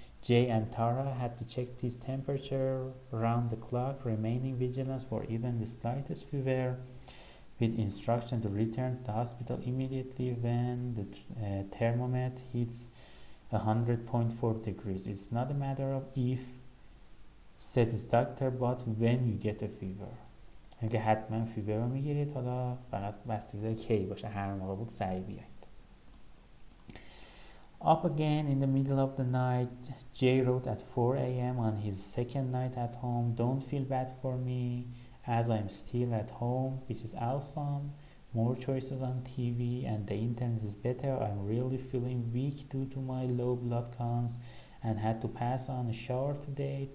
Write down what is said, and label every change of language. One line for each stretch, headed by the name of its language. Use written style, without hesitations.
English: Jay and Tara had to check his temperature round the clock, remaining vigilant for even the slightest fever, with instruction to return to the hospital immediately when the thermometer hits 100.4 degrees. It's not a matter of if, said his doctor, but when you get a fever.
Persian: اگه حتما فیور رو میگیرید، حالا فقط بستگی داره کی باشه، هر موقع بود سریع بیاید.
English: Up again in the middle of the night, Jay wrote at 4 a.m. on his second night at home, "Don't feel bad for me, as I'm still at home, which is awesome. More choices on TV and the internet is better. I'm really feeling weak due to my low blood counts and had to pass on a shower today.